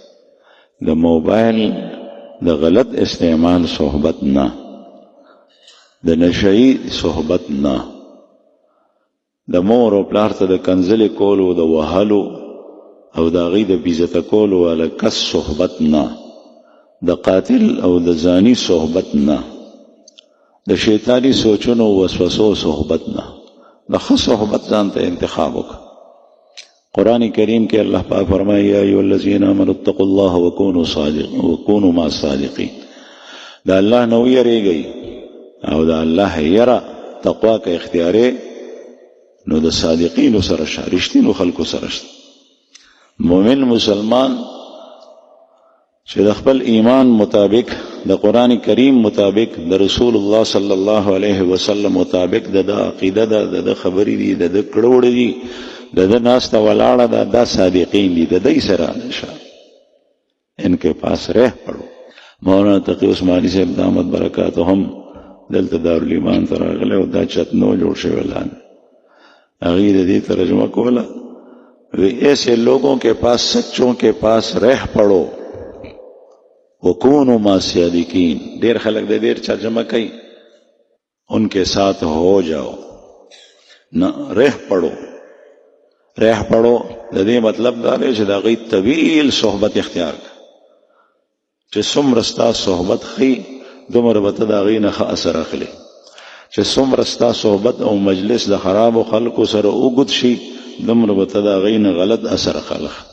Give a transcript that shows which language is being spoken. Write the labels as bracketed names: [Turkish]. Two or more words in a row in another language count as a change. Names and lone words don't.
[Pashto] د موبایل د غلط استعمال صحبت نه، د نشئی صحبت نه، د مور او پلار ته د کنځلې کولو، د وهلو او د هغې د بیزته کولو والا کس صحبت نه، د قاتل او د زانی صحبت نه، د شیطانی سوچونو وسوسو صحبت نه، د ښه صحبت ځان ته انتخاب وکړه. قرآن کریم کې الله پاک فرمایي [Arabic] یا ایها الذین آمنوا اتقوا الله وکونوا مع الصادقین. [Pashto] د الله نه ویریږئ او د الله یره تقوا که اختیارې نو د صادقینو سره شه، رښتینو خلکو سره شه. مومن مسلمان چې د خپل ایمان مطابق، د قرآن کریم مطابق، د رسول الله صلی الله علیه وسلم مطابق د عقیده ده، د خبرې دي، د کړه وړه دي، د ناسته ولاړه ده، دا صادقین دي، د دې سره نشه [Urdu] ان کے پاس رہ پڑو. [Pashto] مولانا تقی عثمانی صاحب [Arabic] دامت برکاتهم [Pashto] دلته دارالایمان ته راغلی او دا چت نو جوړ شوی لاندې، هغې د دې ترجمه کوله، [Urdu] ایسے لوگوں کے پاس، سچوں کے پاس رہ پڑو [Arabic] وکونوا مع الصادقین. [Pashto] ډیر خلک د دې ترجمه کوي [Urdu] ان کے ساتھ ہو جاؤ، نہ رہ پڑو. رہ پڑو [Pashto] د دې مطلب دا دی چې د هغې طویل صحبت اختیار کړه، چې څومره ستا صحبت ښي دومره به ته د هغې نه ښه اثر اخلي، چې څومره ستا صحبت او مجلس د خرابو خلکو سره اوږد شي دومره به ته د هغې نه غلط اثر اخله.